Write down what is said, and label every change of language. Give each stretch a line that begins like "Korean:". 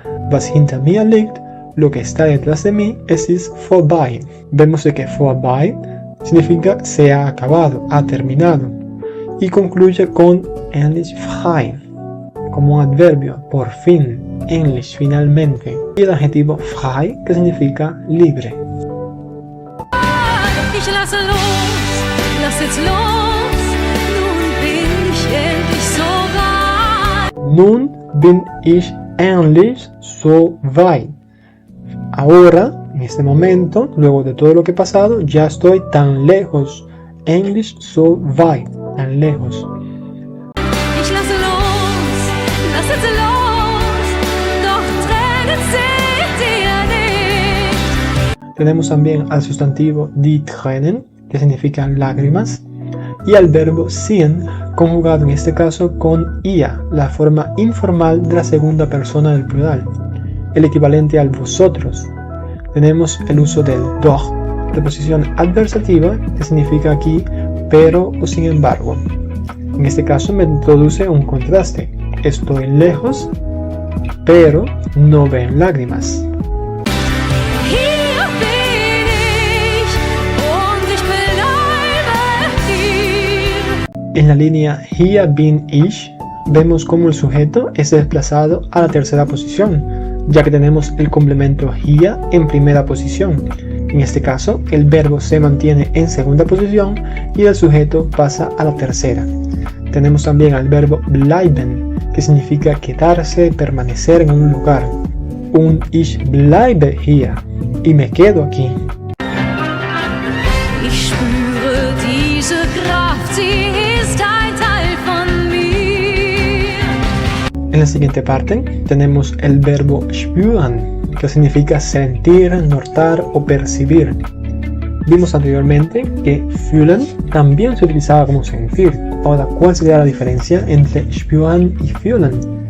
German: Was hinter mir liegt,
Spanish: lo que está detrás de mí,
German: es vorbei.
Spanish: Vemos de que vorbei significa se ha acabado, ha terminado. Y concluye con endlich frei, como un adverbio, por fin, endlich, finalmente. Y el adjetivo frei, que significa libre.
German: Ich lasse los, lass jetzt los. Nun bin ich endlich so weit. Nun bin ich endlich so weit.
Spanish: Ahora, en este momento, luego de todo lo que he pasado, ya estoy tan lejos, Englisch so weit, tan lejos.
German: Ich lasse los, lass jetzt los, doch Tränen sind dir nicht.
Spanish: Tenemos también al sustantivo die Tränen, que significa lágrimas, y al verbo sehen, conjugado en este caso con ia, la forma informal de la segunda persona del plural, el equivalente al vosotros. Tenemos el uso del doch, preposición adversativa, que significa aquí pero o sin embargo. En este caso me introduce un contraste. Estoy lejos, pero no ven lágrimas.
German: Hier bin ich und ich bleibe hier.
Spanish: En la línea
German: hier bin ich,
Spanish: vemos cómo el sujeto es desplazado a la tercera posición, ya que tenemos el complemento hier en primera posición. En este caso, el verbo se mantiene en segunda posición y el sujeto pasa a la tercera. Tenemos también al verbo bleiben, que significa quedarse, permanecer en un lugar.
German: Un ich bleibe hier,
Spanish: y me quedo aquí.
German: Ich spüre diese Kraft, sie ist ein Teil von mir.
Spanish: En la siguiente parte tenemos el verbo spüren, que significa sentir, notar o percibir. Vimos anteriormente que fühlen también se utilizaba como sentir. Ahora, ¿cuál sería la diferencia entre spüren y fühlen?